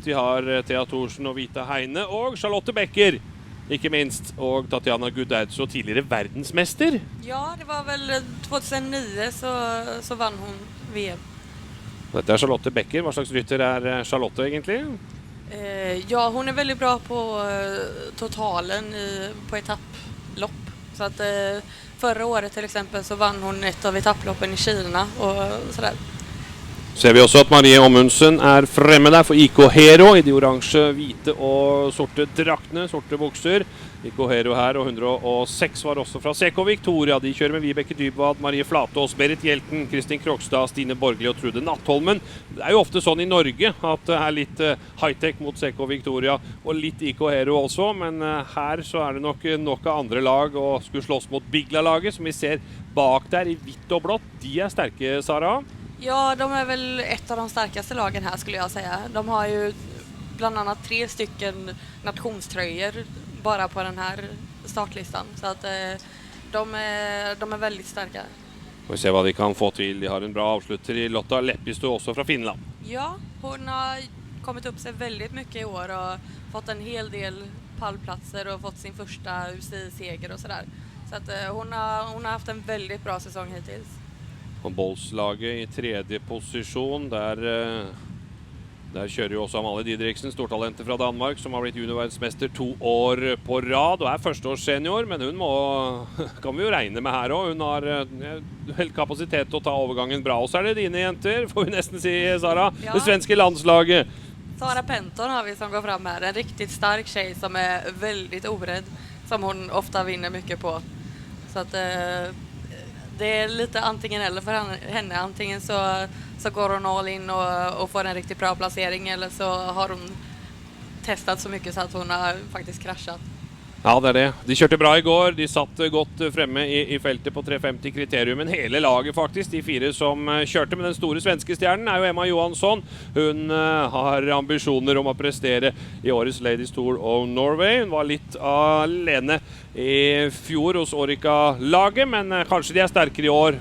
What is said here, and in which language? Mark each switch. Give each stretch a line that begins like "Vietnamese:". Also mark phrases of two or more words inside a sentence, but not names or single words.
Norwegian: De har Thea Thorsen og Vita Heine, og Charlotte Becker, ikke minst, og Tatjana Gudaudzo, tidligere verdensmester. Ja, det var vel 2009 så vann hun VM. Dette er Charlotte Becker. Hva slags rytter er Charlotte egentlig?
Swedish: Ja, hon är väldigt bra på totalen på etapplopp. Så att förra året till exempel så vann hon ett av etapploppen i Kina och sådär.
Norwegian: Ser vi også at Marie Amundsen er fremme der for IK Hero i de oransje, hvite og sorte draktene, sorte bukser. IK Hero her, og 106 var også fra CK Victoria. De kjører med Vibeke Dybwad, Marie Flatås, Berit Hjelten, Kristin Krokstad, Stine Borgli og Trude Nattholmen. Det er jo ofte sånn i Norge at det er litt high-tech mot CK Victoria og litt IK Hero også, men her så er det nok av andre lag og skulle slåss mot Bigla-laget, som vi ser bak der i hvitt og blått. De er sterke, Sara.
Swedish: Ja, de är väl ett av de starkaste lagen här skulle jag säga. De har ju bland annat 3 stycken nationströjor bara på den här startlistan. Så att de är väldigt starka.
Norwegian: Får vi se hva de kan få til. De har en bra avslutter i Lotta Leppisto også fra Finland.
Swedish: Ja, hon har kommit upp sig väldigt mycket i år och fått en hel del pallplatser och fått sin första UCI-seger och sådär. Så att hon har haft en väldigt bra säsong hittills.
Norwegian: Håndbollslaget i 3. posisjon, der kjører jo også Amalie Didriksen, stortalentet fra Danmark, som har blitt juniorverdensmester 2 år på rad, og er førsteårssenior, men hun kan vi jo regne med her også. Hun har helt kapasitet til å ta overgangen bra. Og så er det dine jenter, får vi nesten si, Sara, ja. Det svenske landslaget.
Swedish: Sara Penton har vi som går fram här, en riktigt stark tjej som är väldigt orädd, som hon ofta vinner mycket på. Så att det är lite antingen eller för henne. Antingen så går hon
English: all in
Swedish: och får en riktigt bra placering, eller så har hon testat så mycket så att hon har faktiskt kraschat.
Norwegian: Ja, det er det. De kjørte bra i går. De satt godt fremme i feltet på 350 kriterium. Men hele laget faktisk, de 4 som kjørte med den store svenske stjernen, er jo Emma Johansson. Hun har ambisjoner om å prestere i årets Ladies Tour of Norway. Hun var litt alene i fjor hos Orica-laget, men kanskje de er sterkere i år.